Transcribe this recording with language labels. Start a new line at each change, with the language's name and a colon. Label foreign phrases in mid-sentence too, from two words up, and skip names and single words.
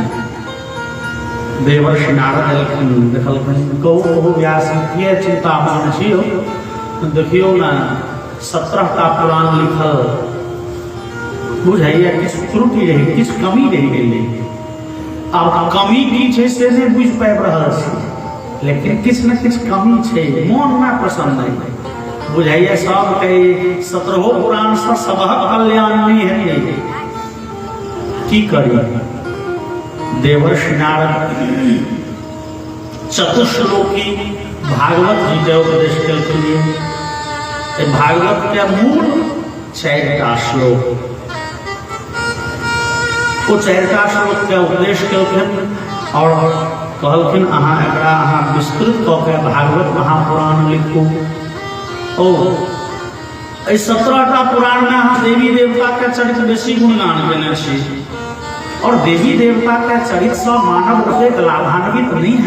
Maithili: देवर्षि नारद एलखिन, देखलखिन, कहू व्यास किए चिंतामन छियौ, देखियौ ना 17टा पुराण लिखल, बुझाइए किछु त्रुटि रही, किछु कमी रह गेलै। आब कमी की छै से नहीं बुझि पाबि रहल छी, लेकिन किछु न किछु कमी छै, मन में प्रसन्न नहीं बुझाइए। सबके 17 पुराण से सबहक कल्याण नहीं हेतै। की करी देवर्षि नारद चतुश्लोकी भागवत जी के उपदेश के भागवत के मूल 4टा श्लोक वो 4टा श्लोक के उपदेश केलखिन और कहलखिन अहाँ एकरा अहाँ विस्तृत कऽ के भागवत महापुराण लिखू। ओ 17टा पुराण में अहाँ देवी देवता के चरित्र बेसी गुणगान केने छी और देवी देवता के चरित्र से मानव ओतेक लाभान्वित नहीं है।